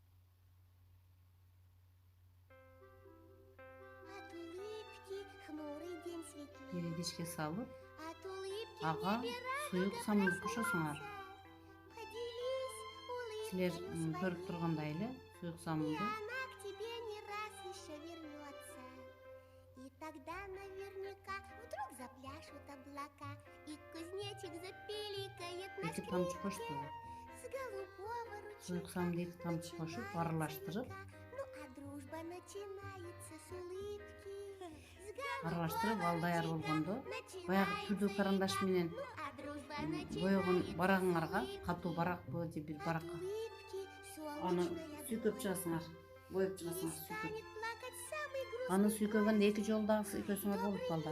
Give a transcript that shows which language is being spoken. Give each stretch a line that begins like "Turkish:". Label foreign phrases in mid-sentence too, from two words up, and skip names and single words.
Kyrgyz: Бир идишке салып, ага суюк самынды кошосуңар. Силер көрүп тургандай эле суюк самынды.
Russian: И тогда наверняка вдруг запляшут облака, и кузнечик запиликает на скрипке.
Kyrgyz: 2 тамчы кошту.
Russian: С голубого ручейка.
Kyrgyz: Суюк самынды 2 тамчы кошуп, аралаштырып,
Russian: Ну а дружба начинается с улыбки.
Kyrgyz: аралаштырып, ал даяр болгондо, баягы түрдүү карандаш менен боегон барагыңарга, катуу баракпы же бир баракка, аны сүйкөп чыгасыңар, боеп чыгасыңар, сүйкөп. Аны сүйкөгөндө 2 жолу дагы сүйкөсөңөр болот балдар.